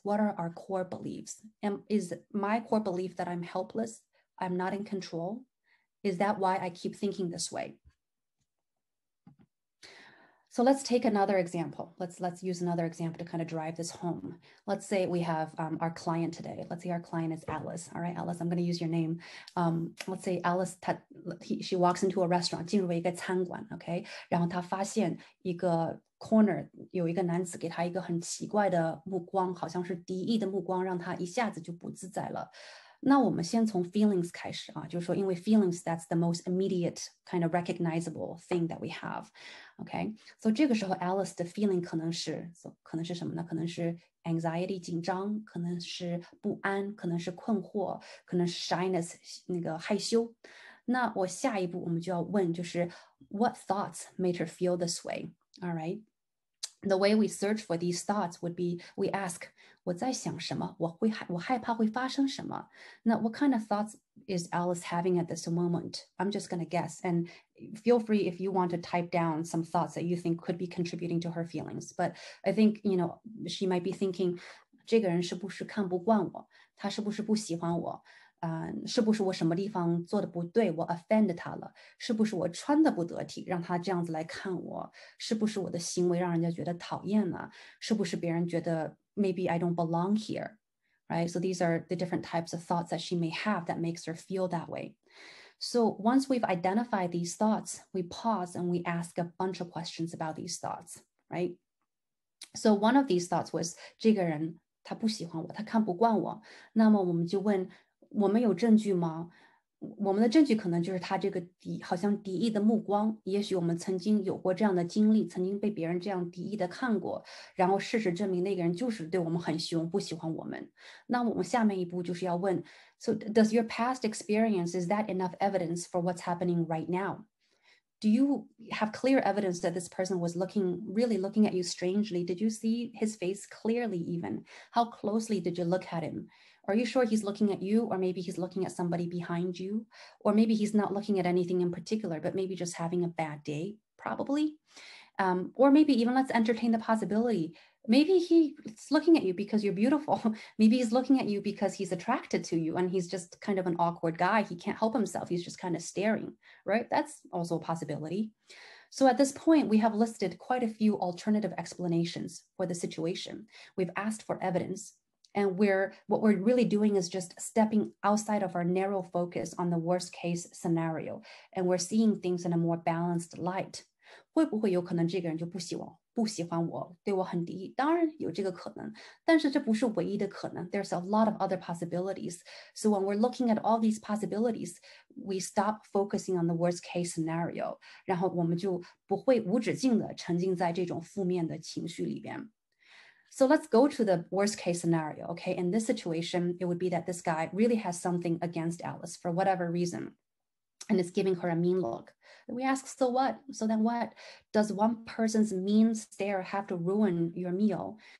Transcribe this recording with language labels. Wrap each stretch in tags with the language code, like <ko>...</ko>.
<en>What are our core beliefs? And is my core belief that I'm helpless, I'm not in control? Is that why I keep thinking this way? So let's take another example. Let's use another example to kind of drive this home. Let's say we have our client today. Let's say our client is Alice. All right, Alice, I'm going to use your name. Let's say Alice, she walks into a restaurant,</en> <zh>进入一个餐馆 ，OK， 然后她发现一个 corner 有一个男子给她一个很奇怪的目光，好像是敌意的目光，让她一下子就不自在了。那我们先从</zh> <en>feelings</en> <zh>开始啊，就是说，因为</zh> <en>feelings that's the most immediate kind of recognizable thing that we have, okay?</en> <zh>So 这个时候 Alice 的 feeling 可能是什么呢？可能是 anxiety 紧张，可能是不安，可能是困惑，可能是 shyness 那个害羞。那我下一步我们就要问，就是</zh> <en>what thoughts made her feel this way? All right. The way we search for these thoughts would be, we ask,</en> <zh>我在想什么？我害怕会发生什么？</zh> <en>那 what kind of thoughts is Alice having at this moment? I'm just going to guess. And feel free if you want to type down some thoughts that you think could be contributing to her feelings. But I think, you know, she might be thinking,</en> <zh>这个人是不是看不惯我？他是不是不喜欢我？是不是我什么地方做的不对，我 offend 他了？是不是我穿的不得体，让他这样子来看我？是不是我的行为让人家觉得讨厌了？是不是别人觉得</zh> <en>maybe I don't belong here, right? So these are the different types of thoughts that she may have that makes her feel that way. So once we've identified these thoughts, we pause and we ask a bunch of questions about these thoughts, right? So one of these thoughts was</en> <zh>这个人他不喜欢我，他看不惯我。那么我们就问，我们有证据吗？我们的证据可能就是他这个好像敌意的目光，也许我们曾经有过这样的经历，曾经被别人这样敌意的看过，然后事实证明那个人就是对我们很凶，不喜欢我们。那我们下面一步就是要问</zh> <en>So does your past experience, is that enough evidence for what's happening right now? Do you have clear evidence that this person was really looking at you strangely? Did you see his face clearly even? How closely did you look at him? Are you sure he's looking at you, or maybe he's looking at somebody behind you? Or maybe he's not looking at anything in particular, but maybe just having a bad day, probably. Or maybe even let's entertain the possibility. Maybe he's looking at you because you're beautiful. Maybe he's looking at you because he's attracted to you and he's just kind of an awkward guy. He can't help himself. He's just kind of staring, right? That's also a possibility. So at this point, we have listed quite a few alternative explanations for the situation. We've asked for evidence. And what we're really doing is just stepping outside of our narrow focus on the worst case scenario. And we're seeing things in a more balanced light.</en> <zh>会不会有可能这个人就不喜欢我，对我很敌意？当然有这个可能，但是这不是唯一的可能。</zh> <en>There's a lot of other possibilities. So when we're looking at all these possibilities, we stop focusing on the worst case scenario.</en> <zh>然后我们就不会无止境的沉浸在这种负面的情绪里边。</zh> <en>So let's go to the worst case scenario, okay? In this situation, it would be that this guy really has something against Alice for whatever reason, and is giving her a mean look. We ask, so what? So then what? Does one person's mean stare have to ruin your meal?</en>